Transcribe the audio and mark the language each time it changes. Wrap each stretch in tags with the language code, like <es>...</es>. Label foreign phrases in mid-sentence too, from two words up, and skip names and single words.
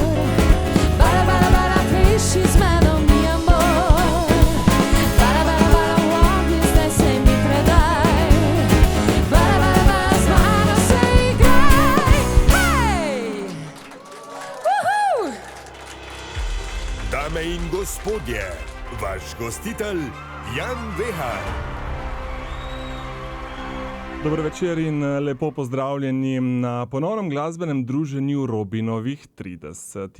<sl>Bala, bala, bala, pleši z mano</sl> <es>mi amor.</es> <sl>Bala, bala, bala, v ognju zdaj se mi predaj. Bala, bala, bala, z mano se igraj. Hej! Uhu! Dame in gospodje, vaš gostitelj Jan Vehar. Dobro večer in lepo pozdravljeni na ponovnem glasbenem druženju Robinovih 30.</sl>